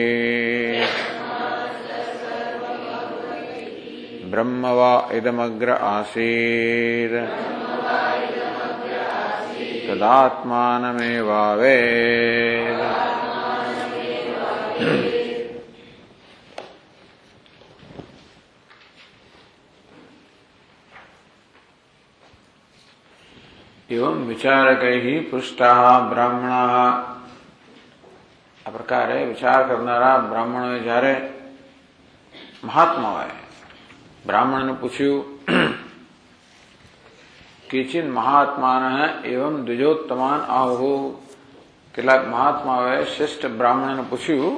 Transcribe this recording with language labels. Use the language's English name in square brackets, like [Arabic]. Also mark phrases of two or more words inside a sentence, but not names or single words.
[Sanskrit] ब्रह्म वा इदमग्र आसीत् तदात्मानमेवावेद। एवं विचारकैः पृष्टाः ब्राह्मणाः। [Gujarati] આ પ્રકારે વિચાર કરનારા બ્રાહ્મણોએ જ્યારે મહાત્માઓએ બ્રાહ્મણને પૂછ્યું [Sanskrit] केचिन महात्मानः एवं द्विजोत्तमान आहुः, [Gujarati] કેટલાક મહાત્માઓએ શ્રેષ્ઠ બ્રાહ્મણને પૂછ્યું.